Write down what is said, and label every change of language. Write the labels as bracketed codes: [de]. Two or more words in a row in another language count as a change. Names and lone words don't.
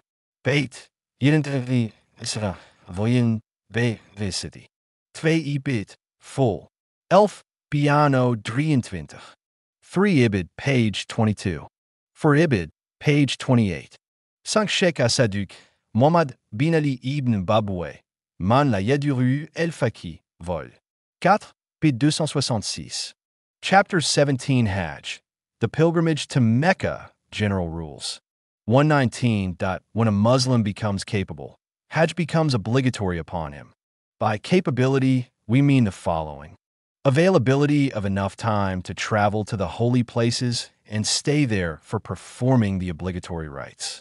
[en] Beit. 2 ibid. Full. Elf piano 23. 3 ibid. Page 22. 4 ibid. Page 28. 5 Sheikh Asaduk, Mohammad bin Ali ibn Baboué, Man la Yaduru el Faqih, vol. 4, p. 266. Chapter 17 Hajj, the pilgrimage to Mecca, general rules. 119. When a Muslim becomes capable, Hajj becomes obligatory upon him. By capability, we mean the following: availability of enough time to travel to the holy places and stay there for performing the obligatory rites.